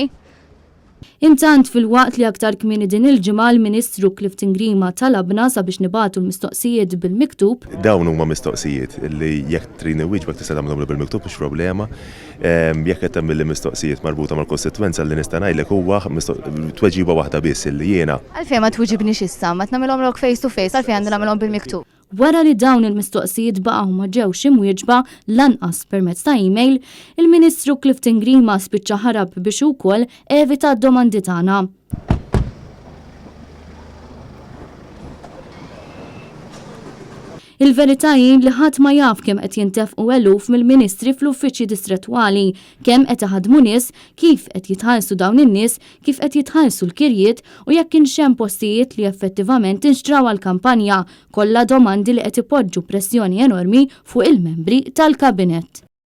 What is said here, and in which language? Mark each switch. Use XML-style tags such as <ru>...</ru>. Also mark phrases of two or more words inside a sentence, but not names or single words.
<mt>Intant fil-waqt li aktar kmieni din il-ġimgħa l-Ministru Clifton Grima talabna sabiex nibagħtu l-mistoqsijiet bil-miktub. Dawn huma mistoqsijiet li jekk trini wieġbek tista' tagħmilhom bil-miktub mhux problema. Jekk qed tagħmel mistoqsijiet marbuta mal-kostitwenza li nista' ngħidlek huwa tweġiba waħda biss illi jiena. Għalfejn ma tweġibniex issa, ma tnagħmilhom</mt> <en>face to face,</en> <mt>għalfejn għandi nagħmilhom bil-miktub. Wara li dawn il-mistoqsijiet baqgħu ma ġewx imwieġba lanqas permezz ta' email, il-Ministru Clifton Grima spiċċa ħarab biex ukoll evita d-domandi tagħna. Il-verità hi li ħadd ma jaf kemm qed jintefqu eluf mill-Ministri fl-uffiċċji distrettwali, kemm qed iħaddmu nies, kif qed jitħallsu dawn in-nies, kif qed jitħallsu l-kirjiet u jekk kienx hemm postijiet li effettivament inxtraw għall-kampanja, kollha domandi li qed ipoġġu pressjoni enormi fuq il-membri tal-Kabinett.</mt>